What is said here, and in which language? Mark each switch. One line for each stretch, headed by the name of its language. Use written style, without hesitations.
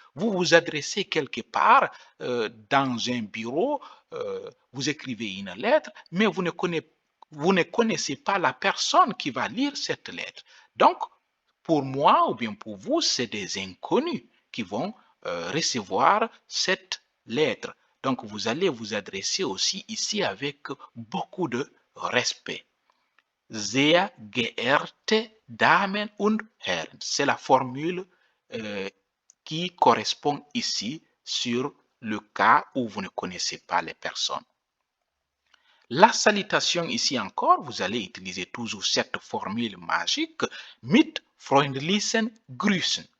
French: Vous vous adressez quelque part dans un bureau, vous écrivez une lettre, mais vous ne connaissez pas la personne qui va lire cette lettre. Donc, pour moi ou bien pour vous, c'est des inconnus qui vont recevoir cette lettre. Donc, vous allez vous adresser aussi ici avec beaucoup de respect.
German: Sehr geehrte Damen und Herren.
French: C'est la formule qui correspond ici sur le cas où vous ne connaissez pas les personnes. La salutation ici encore, vous allez utiliser toujours cette formule magique,
German: mit freundlichen Grüßen.